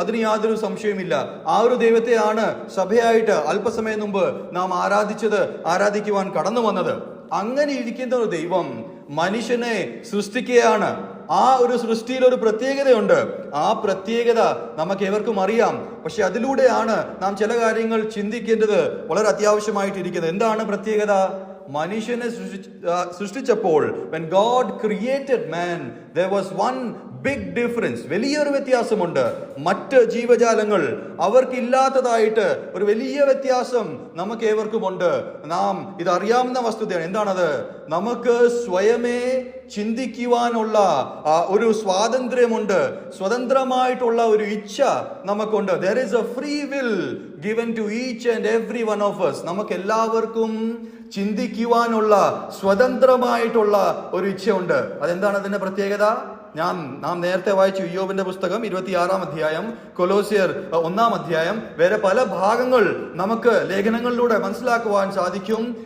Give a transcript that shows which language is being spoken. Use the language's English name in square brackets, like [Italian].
[Malayalam] അതിന് യാതൊരു സംശയവുമില്ല. ആ ഒരു ദൈവത്തെയാണ് സഭയായിട്ട് അല്പസമയം മുമ്പ് നാം ആരാധിക്കുവാൻ കടന്നു വന്നത്. അങ്ങനെ ഇരിക്കുന്ന ഒരു ദൈവം മനുഷ്യനെ സൃഷ്ടിക്കുകയാണ്. ആ ഒരു സൃഷ്ടിയിൽ ഒരു പ്രത്യേകതയുണ്ട്. ആ പ്രത്യേകത നമുക്ക് ഏവർക്കും അറിയാം. പക്ഷെ അതിലൂടെയാണ് നാം ചില കാര്യങ്ങൾ ചിന്തിക്കേണ്ടത് വളരെ അത്യാവശ്യമായിട്ടിരിക്കുന്നത്. എന്താണ് പ്രത്യേകത? മനുഷ്യനെ സൃഷ്ടിച്ചപ്പോൾ [English] when God created man, there was one [Malayalam] big difference, വലിയൊരു വ്യത്യാസമുണ്ട്. മറ്റ് ജീവജാലങ്ങൾ അവർക്കില്ലാത്തതായിട്ട് ഒരു വലിയ വ്യത്യാസം നമുക്ക് ഏവർക്കുമുണ്ട്. നാം ഇതറിയാവുന്ന വസ്തുതയാണ്. എന്താണത്? നമുക്ക് സ്വയമേ ചിന്തിക്കുവാനുള്ള ഒരു സ്വാതന്ത്ര്യമുണ്ട്, സ്വതന്ത്രമായിട്ടുള്ള ഒരു ഇച്ഛ നമുക്കുണ്ട്. [English] There is a free will given to each and every one of us. [Malayalam] നമുക്ക് എല്ലാവർക്കും ചിന്തിക്കുവാനുള്ള സ്വതന്ത്രമായിട്ടുള്ള ഒരു ഇച്ഛയുണ്ട്. അതെന്താണ് അതിന്റെ പ്രത്യേകത? നാം നേരത്തെ വായിച്ചു ഇയ്യോബിന്റെ പുസ്തകം 26-ാം അധ്യായം, കൊലോസ്യർ 1-ാം അധ്യായം, വേറെ പല ഭാഗങ്ങൾ നമുക്ക് ലേഖനങ്ങളിലൂടെ മനസ്സിലാക്കുവാൻ സാധിക്കും.